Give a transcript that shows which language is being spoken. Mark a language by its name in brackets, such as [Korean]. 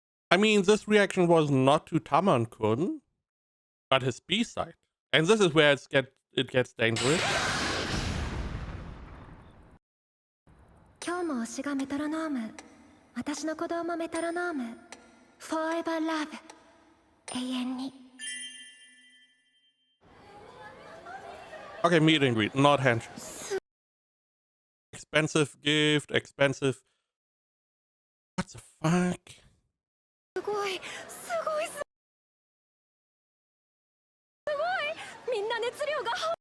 [English] I mean, this reaction was not to Tamon-kun, but his B-side. And this is where it gets dangerous. [Japanese] 今日も推しがメトロノーム、私の鼓動もメトロノーム。 Forever Love、永遠に。 [English] Okay, meet and greet, not handshake. Expensive gift, expensive. What the fuck? [Japanese] すごい、すごい、すごい。みんな熱量が。